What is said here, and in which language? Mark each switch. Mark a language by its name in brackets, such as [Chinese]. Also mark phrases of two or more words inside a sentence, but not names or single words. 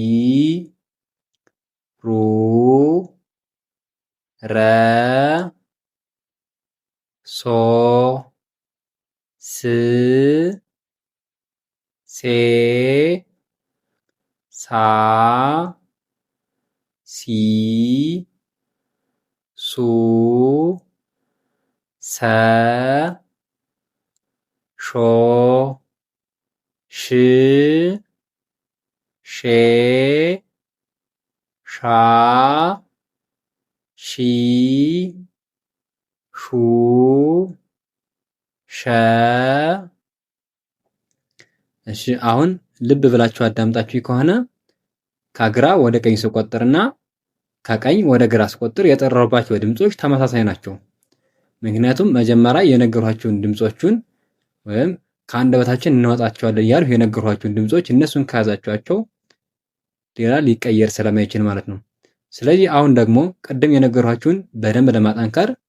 [Amharic] ሩ ረ ሶ ስ ሴ ሳ ሲ ሱ ሰ ሾ ሽ ሼ ሻ ሺ ሹ ሸ። እሺ አሁን ልብ ብላችሁ አዳምጣችሁ ከሆነ ከግራ ወደ ቀኝ ስቆጥርና ከቀኝ ወደ ግራ ስቆጥር የጠራሁባቸው ድምጾች ተመሳሳይ ናቸው። ምክንያቱም መጀመሪያ የነገርኋቸውን ድምጾቹን ወይም ከአንደበታችን እናወጣቸዋለን እያልሁ የነገርኋቸውን ድምጾች እነሱን ከያዛችኋቸው ሌላ ሊቀየር ስለማይችል ማለት ነው። ስለዚህ አሁን ደግሞ ቅድም የነገርኋችሁን በደንብ ለማጠንከር